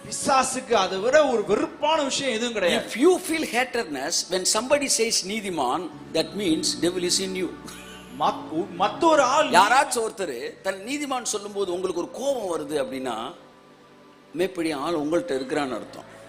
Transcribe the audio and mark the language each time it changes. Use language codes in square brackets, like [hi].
[ta] பிசாசுக்கு அதை விட ஒரு வெறுப்பான விஷயம் எதுவும் கிடையாது. [en] If you feel hatredness when somebody says நீதிமான், that means devil is in you. [ta] மற்றொரு ஆள் யாராச்சும் ஒருத்தர் தன் நீதிமான் சொல்லும்போது உங்களுக்கு ஒரு கோபம் வருது அப்படின்னா மேற்படி ஆள் உங்கள்கிட்ட இருக்கிறான்னு அர்த்தம்.